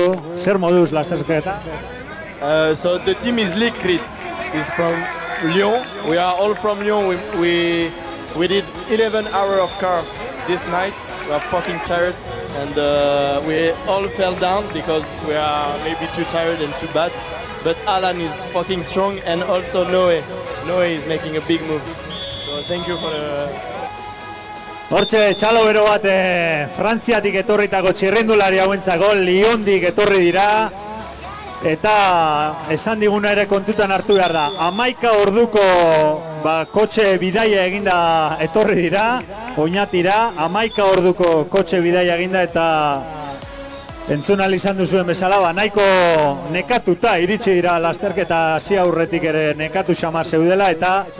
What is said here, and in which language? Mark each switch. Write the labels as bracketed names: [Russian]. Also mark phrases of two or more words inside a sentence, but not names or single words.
[Basque] Zer moduz lasterketa? [English] So the team is Likrit, is from Lyon. We are all from Lyon. We did 11 hours of car this night. We are fucking tired. And we all fell down because we are maybe too tired and too bad. But Alan is fucking strong, and also Noe. Noe is making a big move. So thank you for the... [Basque] Hortxe, txalo bero bat Frantziatik etorritako txirrindulari hauentzako Lyondik etorri dira. Eta esan diguna ere kontutan hartu behar da. 11 orduko kotxe bidaia eginda etorri dira, Oñatira, 11 orduko kotxe bidaia eginda eta entzun ahal izan duzuen bezala, nahiko nekatuta iritsi dira lasterketa hasi aurretik ere nekatu xamar zeudela eta